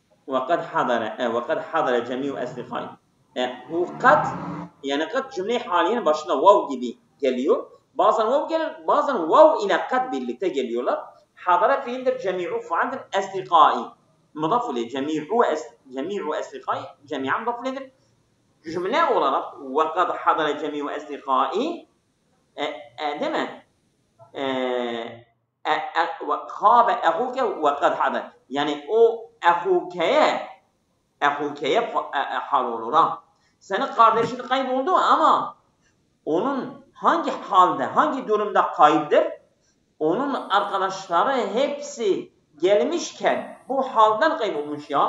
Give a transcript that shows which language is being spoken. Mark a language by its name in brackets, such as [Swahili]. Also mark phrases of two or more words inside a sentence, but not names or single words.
[Arabic] وقد حضر جميع أصدقائي. [Turkish] Bu kad yani kad cümle haliyenin başına vav gibi geliyor. Bazen vav gelir, bazen vav ile kad birlikte geliyorlar. Hadara fiildir, cemi'u faildir, eslikai. Mudaf ileyh, [Arabic] جميع أصدقائي, [Turkish] cemi'an mudaf ileyhidir. Cümle olarak [Arabic] وَقَدْ حَضَرَ جَمِيعُ أَصْدِقَائِي [Turkish] değil mi? [Arabic] خَابَ اَخُوكَ وَقَدْ حَضَرَ [Turkish] yani o ehukeye hal olur ha. Senin kardeşin kayboldu ama onun hangi halde, hangi durumda kayıptır? Onun arkadaşları hepsi gelmişken bu halden kaybolmuş ya.